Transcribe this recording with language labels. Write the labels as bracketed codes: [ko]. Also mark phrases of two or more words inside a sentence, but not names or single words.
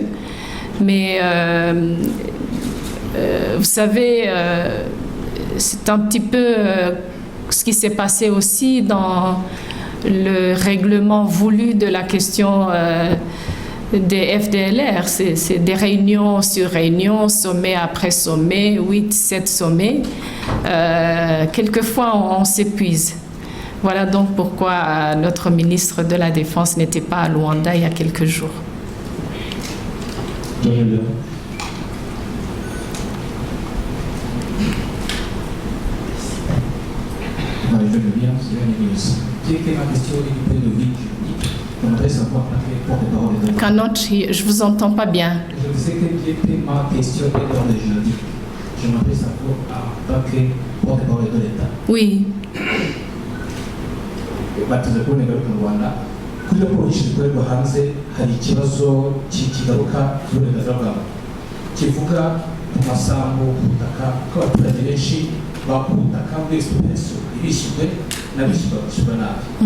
[fr] Mais vous savez, c'est un petit peu ce qui s'est passé aussi dans le règlement voulu de la question des FDLR. C'est des réunions sur réunions, sommet après sommet, 8-7 sommets. Quelquefois, on s'épuise. Voilà donc pourquoi notre ministre de la Défense n'était pas à Luanda il y a quelques jours. [en] Cannot hear. [fr] Je vous entends pas bien. Je disais que ma question est d'ordre juridique. Je m'adresse à vous en tant que porte-parole de l'État. Oui. [rw] Batuze kuboneka mu Rwanda kuri raporo ishyirwa hanze hari ikibazo kigaruka cy'uburenganzira bwabo kivuga ku masambu ubutaka ko abaturage benshi bakubutaka muri expropriation ibishyurwe n'abishyurwa bashyirwa nabi.